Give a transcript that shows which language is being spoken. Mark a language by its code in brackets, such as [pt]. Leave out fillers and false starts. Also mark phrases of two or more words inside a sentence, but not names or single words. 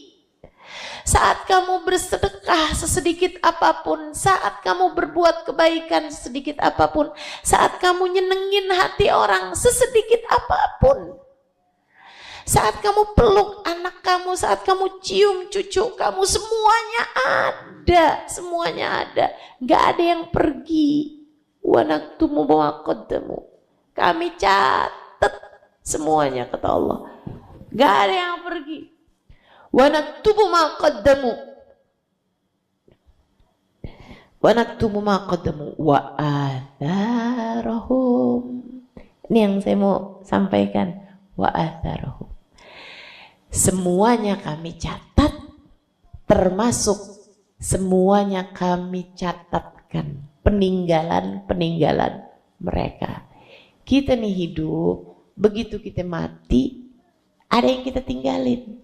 [id] Saat kamu bersedekah sesedikit apapun, saat kamu berbuat kebaikan sesedikit apapun, saat kamu nyenengin hati orang sesedikit apapun, saat kamu peluk anak kamu, saat kamu cium cucu kamu, semuanya ada, semuanya ada, nggak ada yang pergi. [ar] ونكتب ما قدموا. [id] Kami catat semuanya kata Allah. Gak ada yang pergi. [ar] ونكتب ما قدموا. ونكتب ما قدموا وآثارهم. [id] Ini yang saya mau sampaikan. [ar] وآثارهم. [id] Semuanya kami catat, termasuk semuanya kami catatkan, peninggalan-peninggalan mereka. Kita nih hidup, begitu kita mati, ada yang kita tinggalin.